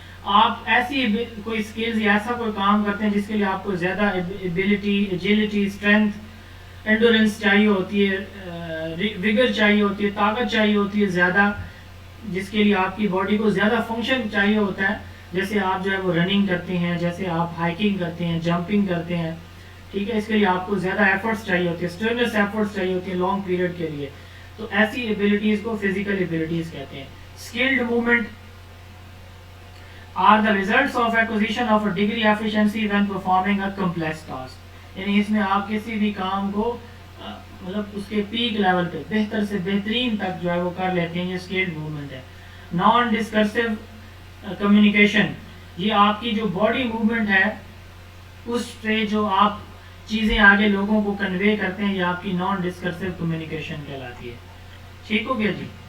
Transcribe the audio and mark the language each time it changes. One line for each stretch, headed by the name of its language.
Urdu: آپ ایسی کوئی سکلز یا ایسا کوئی کام کرتے ہیں جس کے لیے آپ کو زیادہ ایبیلٹی, ایجیلٹی, اسٹرینتھ, انڈورنس چاہیے ہوتی ہے, ویگر چاہیے ہوتی ہے, طاقت چاہیے ہوتی ہے زیادہ, جس کے لیے آپ کی باڈی کو زیادہ فنکشن چاہیے ہوتا ہے. جیسے آپ جو ہے وہ رننگ کرتے ہیں, جیسے آپ ہائکنگ کرتے ہیں, جمپنگ کرتے ہیں, ٹھیک ہے, اس کے لیے آپ کو زیادہ ایفرٹس چاہیے ہوتی ہے, اسٹرینس ایفرٹس چاہیے ہوتی ہیں لانگ پیریڈ کے لیے. تو ایسی ایبیلٹیز کو فزیکل ایبیلٹیز کہتے ہیں.
English: Skilled movement are the results of acquisition of a degree efficiency when performing a complex task.
Urdu: یعنی اس میں آپ کسی بھی کام کو مطلب اس کے پیک لیول پہ بہتر سے بہترین تک جو ہے وہ کر لیتے ہیں. یہ اسکلڈ موومنٹ ہے. نان ڈسکرسو کمیونیکیشن, یہ آپ کی جو باڈی موومنٹ ہے اس پہ جو آپ چیزیں آگے لوگوں کو کنوے کرتے ہیں, یہ آپ کی نان ڈسکرسو کمیونیکیشن کہلاتی ہے. ٹھیک ہو گیا جی.